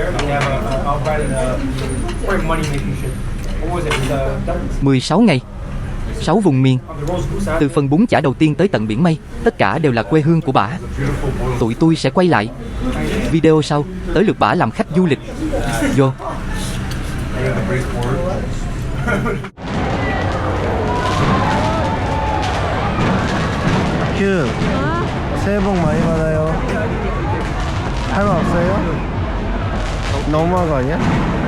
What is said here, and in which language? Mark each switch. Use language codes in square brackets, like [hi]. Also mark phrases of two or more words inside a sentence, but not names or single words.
[vi] 16 ngày, 6 vùng miền, từ phần bún chả đầu tiên tới tận biển mây, tất cả đều là quê hương của bả. Tụi tôi sẽ quay lại. Video sau, tới lượt bả làm khách du lịch. Vô. [ko] 큐, 새해 복 많이 받아요. 할 말 없어요? 너무한 거 아니야?